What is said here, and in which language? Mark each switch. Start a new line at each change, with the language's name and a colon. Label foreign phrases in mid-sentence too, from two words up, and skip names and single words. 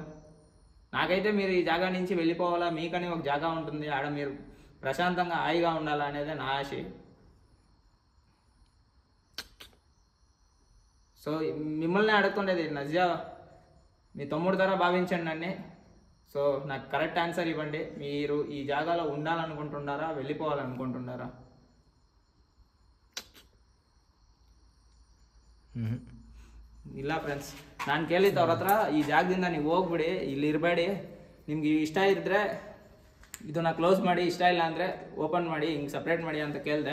Telugu: నాకైతే మీరు ఈ జాగా నుంచి వెళ్ళిపోవాలా, మీకని ఒక జాగా ఉంటుంది, ఆడ మీరు ప్రశాంతంగా హాయిగా ఉండాలా అనేది నా ఆశ. సో మిమ్మల్ని అడుగుతుండేది నజియా, మీ తమ్ముడు ధర భావించండి నన్ను. సో నాకు
English: correct answer
Telugu: ఇవ్వండి. మీరు ఈ జాగాలో ఉండాలనుకుంటున్నారా, వెళ్ళిపోవాలనుకుంటున్నారా?
Kannada: ಇಲ್ಲ ಫ್ರೆಂಡ್ಸ್, ನಾನು ಕೇಳಿದ್ದು ಅವ್ರ ಹತ್ರ, ಈ ಜಾಗದಿಂದ ನೀವು ಹೋಗ್ಬಿಡಿ, ಇಲ್ಲಿ ಇರಬೇಡಿ, ನಿಮ್ಗೆ ಇಷ್ಟ ಇದ್ದರೆ ಇದನ್ನ ಕ್ಲೋಸ್ ಮಾಡಿ, ಇಷ್ಟ ಇಲ್ಲ ಅಂದರೆ ಓಪನ್ ಮಾಡಿ, ಹಿಂಗೆ ಸಪ್ರೇಟ್ ಮಾಡಿ ಅಂತ ಕೇಳಿದೆ.